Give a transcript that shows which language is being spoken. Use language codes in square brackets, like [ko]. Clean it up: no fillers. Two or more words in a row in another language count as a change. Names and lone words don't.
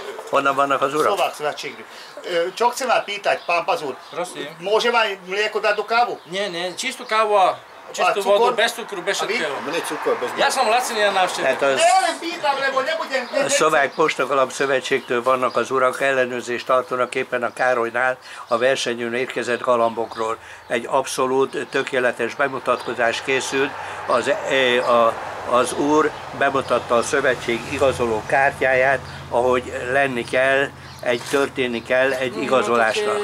[hu] Honnan vannak az urak? Szlovák szövetségű. Csak [sk] chcem már pýtať, pán Pazúr. Prosím. Môžem aj mlieko dať do kávu? Nie, čistú kávu a čistú vodu, bez cukru, bez všetkého. Mne cukor bez Ja som laciný na návšteve. Ellen pýtam, lebo nebudem... [hu] Szlovák Postagalamb Szövetségtől vannak az urak, ellenőrzést tartanak éppen a Károlynál a versenyűn érkezett galambokról. Egy abszolút tökéletes bemutatkozás készült, az úr bemutatta a szövetség igazoló kártyáját, ahogy lenni kell, történni kell egy igazolásnak.